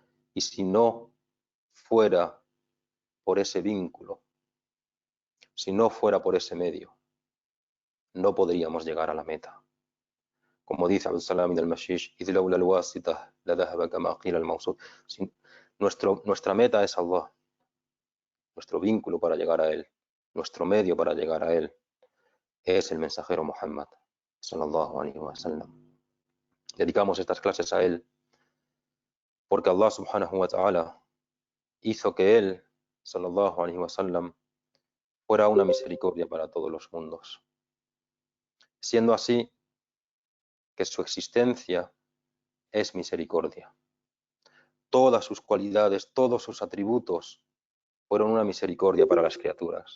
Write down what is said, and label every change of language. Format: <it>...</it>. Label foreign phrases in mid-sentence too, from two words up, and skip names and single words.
<es>Y si no fuera por ese vínculo, si no fuera por ese medio, no podríamos llegar a la meta. Como dice Abdul Salam al-Mashish, nuestra meta es Allah, nuestro vínculo para llegar a Él, nuestro medio para llegar a Él es el mensajero Muhammad,</es> <ar>صلى الله عليه وسلم.</ar> <es>Dedicamos estas clases a Él porque Allah</es> <ar>سبحانه وتعالى</ar> <es>hizo que Él,</es> <ar>صلى الله عليه وسلم,</ar> <es>fuera una misericordia para todos los mundos, siendo así que su existencia es misericordia. Todas sus cualidades, todos sus atributos fueron una misericordia para las criaturas.</es>